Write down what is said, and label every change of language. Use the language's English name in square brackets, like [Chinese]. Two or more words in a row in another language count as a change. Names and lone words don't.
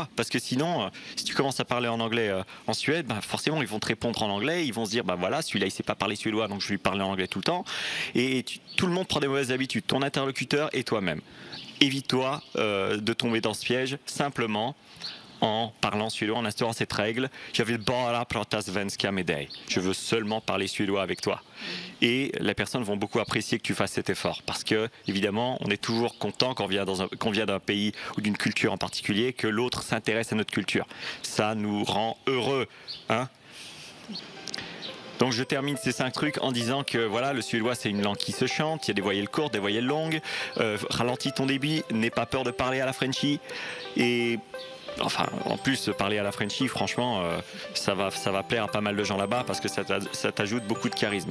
[French] Parce que sinon, si tu commences à parler en anglais en Suède, forcément, ils vont te répondre en anglais. Ils vont se dire, voilà, celui-là, il ne sait pas parler suédois, donc je vais lui parler en anglais tout le temps. Et tout le monde prend des mauvaises habitudes, ton interlocuteur et toi-même. Évite-toi de tomber dans ce piège simplement en parlant suédois, en instaurant cette règle. [Swedish] Je vill bara prata svenska med dig. [French] Je veux seulement parler suédois avec toi. Et les personnes vont beaucoup apprécier que tu fasses cet effort. Parce que, évidemment, on est toujours content quand on vient d'un pays ou d'une culture en particulier, que l'autre s'intéresse à notre culture. Ça nous rend heureux, hein. Donc je termine ces 5 trucs en disant que voilà, le suédois c'est une langue qui se chante, il y a des voyelles courtes, des voyelles longues, ralentis ton débit, n'aie pas peur de parler à la Frenchie, et enfin en plus parler à la Frenchie, franchement ça va plaire à pas mal de gens là-bas parce que ça t'ajoute beaucoup de charisme.